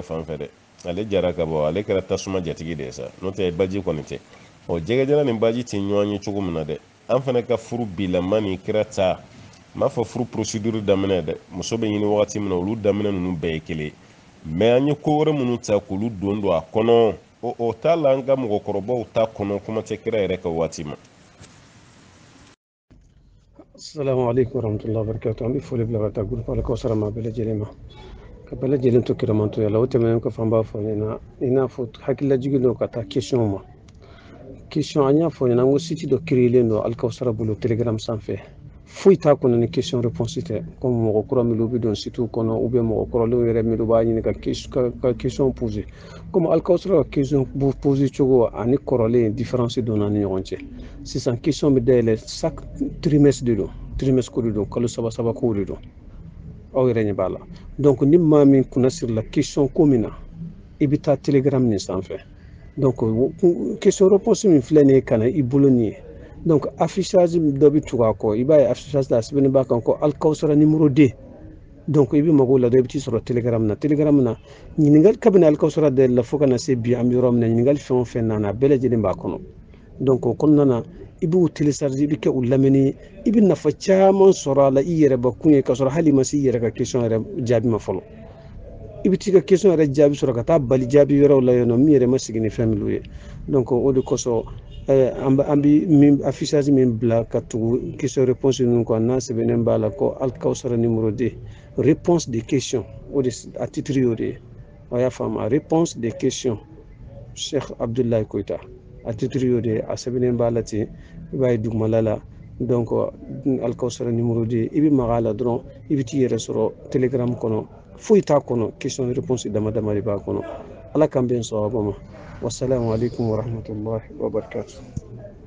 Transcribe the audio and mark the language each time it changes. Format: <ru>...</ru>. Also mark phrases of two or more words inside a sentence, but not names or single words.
<bm>fan fɛ dɛ ale jara ka bɔ ale kɛra tasuma jatigi de ye sa n'o tɛ baji kɔni tɛ ɔ jɛgɛjala ni baji tɛ ɲɔgɔn ye cogo min na dɛ an fana ka furu bilama ni kira ta n m'a fɔ furu procédure daminɛ dɛ muso bɛ ɲini wagati min na olu daminɛ ninnu bɛɛ ye kelen mais an ye ko wɛrɛ minnu ta k'olu don don a kɔnɔ o t'a la an ka mɔgɔkɔrɔbaw ta kɔnɔ kuma tɛ kira yɛrɛ ka waati ma.</bm> <ar>السلام عليكم ورحمة الله وبركاته.</ar> <bm>An bɛ foli bila ka taa groupe Alkawusara ma bɛɛ lajɛlen ma, ka bɛɛ lajɛlen to kiramanto ya la. O tɛmɛnen kɔfɛ an b'a fɔ ɲɛna i n'a fɔ hakililajigin don ka taa question ma. Question an y'a fɔ ɲɛna n ko site dɔ créelen don Alkawusara bolo Telegram sanfɛ, foyi t'a kɔnɔ ni</bm> <fr>question réponse</fr> <bm>tɛ, comme mɔgɔ kura minnu bɛ don site kɔnɔ</bm> <fr>ou bien</fr> <bm>mɔgɔ kɔrɔlenw yɛrɛ minnu b'a ɲini ka</bm> <fr>question poser,</fr> <bm>comme Alkawusara ka</bm> <fr>question poser</fr> <bm>cogo ani kɔrɔlen différence donna ni ɲɔgɔn cɛ. Sisan question bɛ dayɛlɛ</bm> <fr>chaque trimestre</fr> <bm>de don, trimestre ko de don, kalo saba saba ko de don, aw yɛrɛ ɲɛ b'a la. Donc ni maa min kunna sirila question ko min na i bɛ taa Telegram nin sanfɛ, donc</bm> <fr>question réponse</fr> <bm>min filɛ nin ye ka na i bolo nin ye, donc affichage dɔ bɛ tugu a kɔ, i b'a ye affichage la a sɛbɛnnen b'a kan ko Alkawusara numéro 2, donc i bɛ mago la dɔ i bɛ t'i sɔrɔ Telegram na. Telegram na ɲininkali kabini Alkawusara dayɛlɛ la fo ka na se bi an bɛ yɔrɔ min na ɲininkali fɛn o fɛn nana a bɛɛ lajɛlen b'a kɔnɔ, donc o kɔnɔna na i b'u télécharger, i bɛ kɛ u lamɛnni, i bɛ nafa caman sɔrɔ a la i yɛrɛ bakun ye, ka sɔrɔ hali i ma se i yɛrɛ ka question yɛrɛ jaabi ma fɔlɔ. I bɛ t'i ka question yɛrɛ jaabi sɔrɔ ka taa bali jaabi wɛrɛw la yen nɔ min yɛrɛ ma sigi ni fɛn minnu ye, donc o de kosɔn an bɛ min affichage min bila ka tugu</bm> <fr>question réponse</fr> <bm>ninnu kɔ n'a sɛbɛnnen b'a la ko Alkawusara</bm> <fr>numéro 2 réponse des questions,</fr> <bm>o de a titre y'o de ye, a y'a faamu,</bm> <fr>réponse des questions</fr> <bm>Cheikh Abdoulaye Koyita, a titre y'o de ye, a sɛbɛnnen b'a la ten, i b'a ye dugumala la, donc Alkawusara numéro 2 i bɛ maga a la dɔrɔn i bɛ t'i yɛrɛ sɔrɔ Telegram kɔnɔ, foyi t'a kɔnɔ,</bm> <fr>question réponse</fr> <bm>dama dama de b'a kɔnɔ. Ala k'an bɛn sawaba ma.</bm> <ar>والسلام عليكم ورحمة الله وبركاته.</ar>